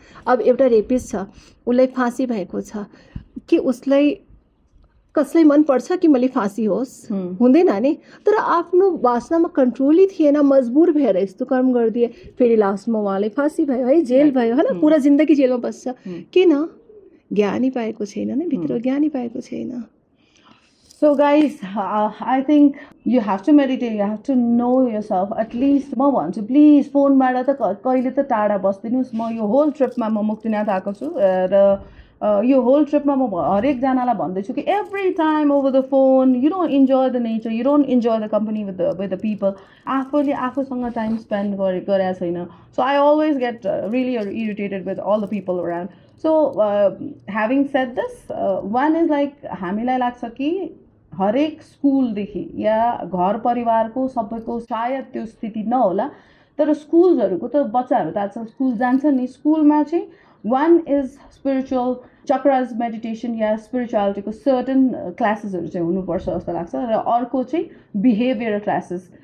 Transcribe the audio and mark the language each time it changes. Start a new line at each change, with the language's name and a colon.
Nepali: अब एउटा रेपिस्ट छ, उसलाई फाँसी भएको छ कि उसलाई कसलाई मन पर्छ कि मैले फाँसी होस्? हुँदैन नि। तर आफ्नो वासनामा कन्ट्रोलै थिएन, मजबुर भएर यस्तो कर्म गरिदिए, फेरि लास्टमा उहाँलाई फाँसी भयो है, जेल भयो, होइन, पुरा जिन्दगी जेलमा बस्छ। किन? ज्ञानी पाएको छैन नि, भित्र ज्ञानी पाएको छैन।
English: So guys, I think you have to meditate, you have to know yourself. At least
Nepali: म भन्छु प्लिज फोनबाट त कहिले त टाढा बस्दिनुहोस्। म यो होल ट्रिपमा म मुक्तिनाथ आएको छु र यो होल ट्रिपमा म हरेकजनालाई भन्दैछु कि
English: Every time over the phone you don't enjoy the nature, you don't enjoy the company with the people.
Nepali: आफूले आफूसँग टाइम स्पेन्ड गरेको छैन।
English: So I always get really irritated with all the people around. So having said this, one is like
Nepali: हामीलाई लाग्छ कि हरेक स्कुलदेखि या घर परिवारको सबैको सायद त्यो स्थिति नहोला, तर स्कुल्सहरूको त बच्चाहरू त आजकल स्कुल जान्छ नि। स्कुलमा चाहिँ
English: one is spiritual chakras meditation
Nepali: yeah स्पिरिचुअलिटीको certain क्लासेसहरू चाहिँ हुनुपर्छ जस्तो लाग्छ, र अर्को चाहिँ बिहेभियर क्लासेस।